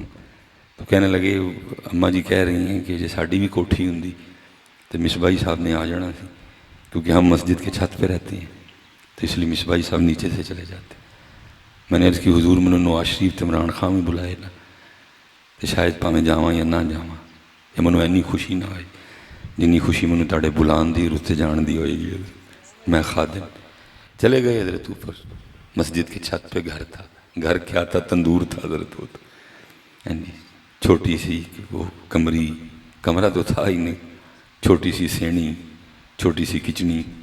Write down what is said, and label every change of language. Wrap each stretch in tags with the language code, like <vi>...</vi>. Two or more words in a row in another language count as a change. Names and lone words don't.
<ur>تو کہنے لگے اماں جی کہہ رہی ہیں کہ جی ساڑی بھی کوٹھی ہوں تو مصباحی صاحب</ur> <pa>نے آ جانا سی,</pa> <ur>کیونکہ ہم مسجد کے چھت پہ رہتے ہیں, تو اس لیے مصباحی صاحب نیچے سے چلے جاتے. میں نے عرض کی حضور</ur> <pa>منو نواز شریف تے عمران خان بھی بلائے نا, تو شاید پاویں جاواں یا نہ جاواں, یا منو اینی خوشی نہ ہوئے جنی خوشی منو تاڑے بلان دی رتے جان دی ہوئے گی.</pa> <ur>میں خادم. چلے گئے حضرت اوپر, مسجد کی چھت پہ گھر تھا. گھر کیا تھا؟ تندور تھا حضرت. وہ تو چھوٹی سی وہ کمرہ تو تھا ہی نہیں, چھوٹی سی سینی, چھوٹی سی کچنی.</ur>